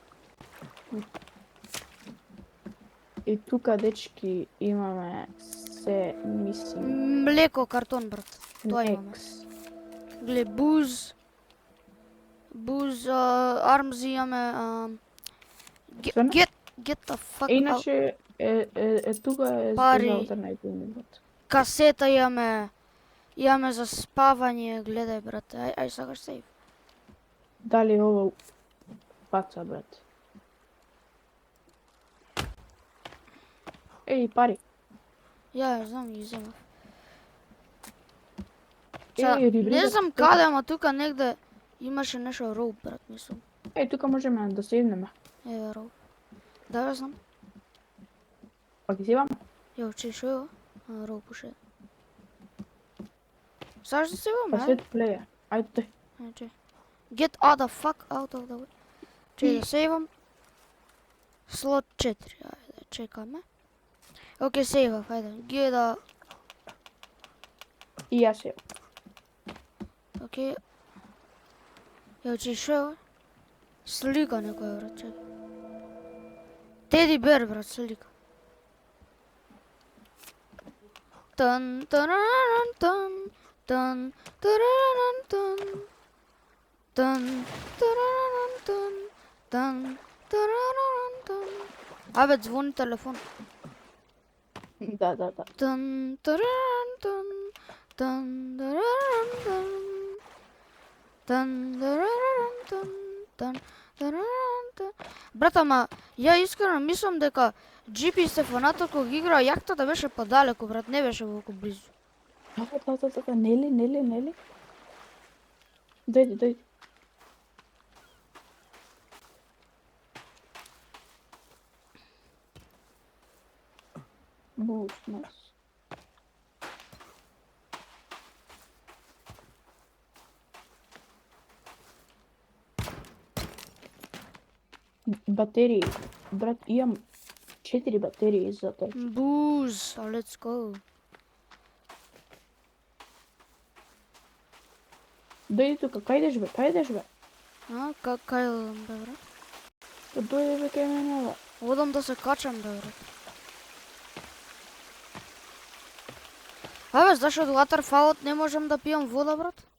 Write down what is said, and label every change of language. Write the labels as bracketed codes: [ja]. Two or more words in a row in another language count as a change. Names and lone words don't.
[mk] И тука, дечки, имаме се мисинг. Млеко, картон, брат. Тоа имаме. Гле, буз, армзи имаме, Свена? [en] get the fuck out. [mk] Иначе, тука е Пари. за алтернативни, брат. Касета имаме за спавање, гледај, брат. Ај сакаш сейф. Дали ово паца, брат? Пари. Ја знам, ги земав. Рибри, Не брат, знам тука. каде, ама тука негде имаше нешто роуп, брат, мислам. Тука можеме да седнеме. Еве роуп. Да, бе, знам. Па ги сиваме. Ја, че шо е ова? Роуп уште. Саш да се Па ваме, сет плеја. Ајде тој. Че. [en] Get out the fuck out of the way. [mk] Че да сейвам. Слот 4. Ајде, чекаме. Окей, сейвав, ајде. [en] Get out. [mk] И јас ја. Окей. Ја, че шо е ова? Слика некоја, брат, чекай. [en] teddy bear, [mk] брат, слика. Тан, тараран, тан, тан, тараран, тан. Тан, тараран, тан, тан, тараран, тан. Абе, звони телефон. Да. Тан, тараран, тан, тан, тараран, тан. Тан, тараран, тан, тан, тараран, тан. Брат, ама, ја искрено мислам дека GP Стефанато кога ги игра јахтата беше подалеку, брат, не беше толку близу. Да. Нели. Дојди. Нас. Батерии. Брат, имам 4 батерии за тоа. Буз, [en] let's go. [mk] Дојди тука, кај идеш бе? Кај одам, бе, брат? Па дојди бе кај мене, бе. Одам да се качам, бе, брат. Абе, зашто од waterfallот не можам да пијам вода, брат?